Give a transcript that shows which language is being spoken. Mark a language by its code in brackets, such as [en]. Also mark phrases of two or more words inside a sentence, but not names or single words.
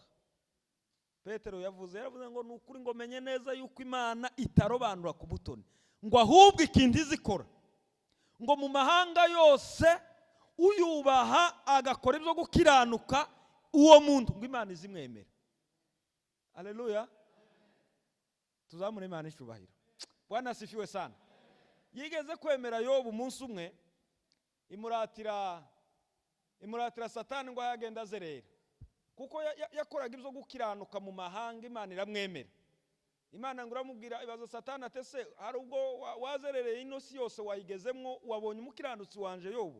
[rn] Petero yaravuze ngo nukuri ngo menye neza yuko Imana itarobanura ku butoni, ngo ahubwo ikindi zikora, ngo mu mahanga yose uyubaha agakora ibyo gukiranuka, uwo muntu ngo Imana izimwemera. Haleluya. Tuzamure Imana icubahiro. [sw] Bwana asifiwe sana. [rn] Yigeze kwemera Yobu umunsi umwe, imuratira Satani ngo yagenda azerera, kuko yakoraga ibyo gukiranuka mu mahanga. Imana iramwemera. Imana ngo iramubwira, ibaza Satani ati, ese hari ubwo wazerereye ino si yose wayigezemwo, wabonye umukiranutsi wanje Yobu?